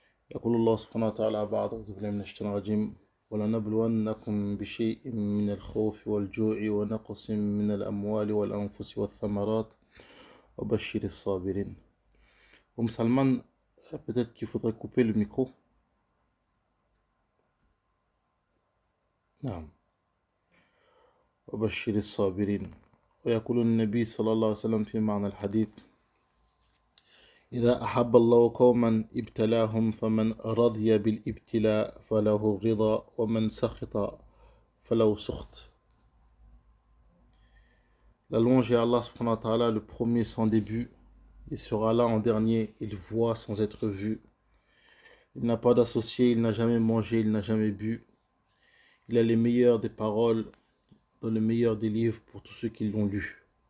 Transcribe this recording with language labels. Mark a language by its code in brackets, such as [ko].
[ar] يقول الله سبحانه وتعالى بعد أعوذ بالله من الشيطان الرجيم ولنبلونكم بشيء من الخوف والجوع ونقص من الأموال والأنفس والثمرات وبشر الصابرين. [fr] Salman, peut-être qu'il faudrait couper le micro. [ar] نعم. وبشر الصابرين. ويقول النبي صلى الله عليه وسلم في معنى الحديث إذا أحب الله قوما ابتلاهم فمن رضي بالابتلاء فله الرضا ومن سخط فله سخط. [fr] La louange est Allah subhanahu wa ta'ala, le premier sans début. Il sera là en dernier, il voit sans être vu. Il n'a pas d'associé, il n'a jamais mangé, il n'a jamais bu. Il a les meilleures des paroles, dans le meilleur des livres pour tous ceux qui l'ont lu.